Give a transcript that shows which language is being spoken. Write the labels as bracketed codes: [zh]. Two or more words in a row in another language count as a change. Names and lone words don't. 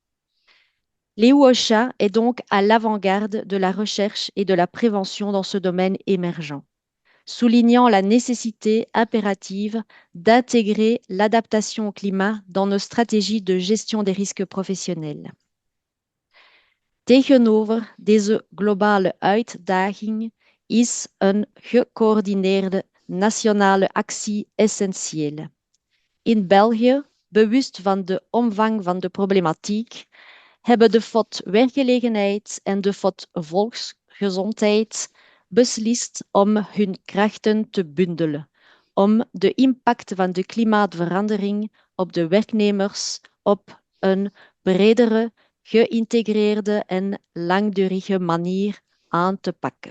[fr] L'EU-OSHA est donc à l'avant-garde de la recherche et de la prévention dans ce domaine émergent, soulignant la nécessité impérative d'intégrer l'adaptation au climat dans nos stratégies de gestion des risques professionnels. [nl] Tegenover deze globale uitdaging is een gecoördineerde nationale actie essentieel. In België, bewust van de omvang van de problematiek, hebben de FOD Werkgelegenheid en de FOD Volksgezondheid beslist om hun krachten te bundelen, om de impact van de klimaatsverandering op de werknemers op een bredere, geïntegreerde en langdurige manier aan te pakken.